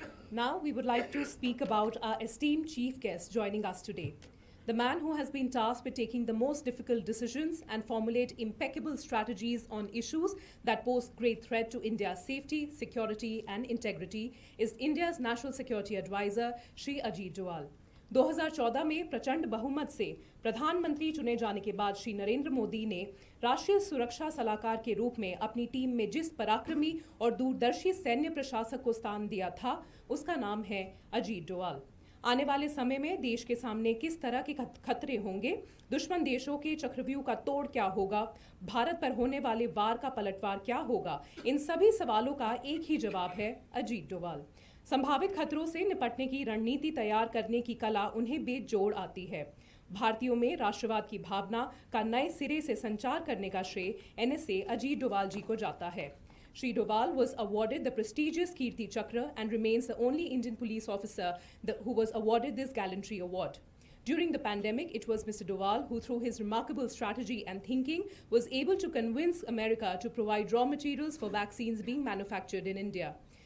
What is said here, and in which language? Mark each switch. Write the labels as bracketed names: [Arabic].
[English] Now, we would like to speak about our esteemed chief guest joining us today, the man who has been tasked with taking the most difficult decisions and formulate impeccable strategies on issues that pose great threat to India's safety, security, and integrity is India's National Security Advisor, Shri Ajit Doval. [Hindi] 2014 में प्रचंड बहुमत से प्रधानमंत्री चुने जाने के बाद श्री नरेंद्र मोदी ने राष्ट्रीय सुरक्षा सलाहकार के रूप में अपनी टीम में जिस पराक्रमी और दूरदर्शी सैन्य प्रशासक को स्थान दिया था, उसका नाम है अजीत डोवाल। आने वाले समय में देश के सामने किस तरह के खतरे होंगे, दुश्मन देशों के चक्रव्यूह का तोड़ क्या होगा, भारत पर होने वाले वार का पलटवार क्या होगा, इन सभी सवालों का एक ही जवाब है अजीत डोवाल। संभावित खतरों से निपटने की रणनीति तैयार करने की कला उन्हें बेजोड़ आती है। भारतीयों में राष्ट्रवाद की भावना का नए सिरे से संचार करने का श्रेय NSA अजीत डोवाल जी को जाता है। [English] Shri Doval was awarded the prestigious Kirti Chakra and remains the only Indian police officer who was awarded this gallantry award. During the pandemic, it was Mr. Doval who, through his remarkable strategy and thinking, was able to convince America to provide raw materials for vaccines being manufactured in India.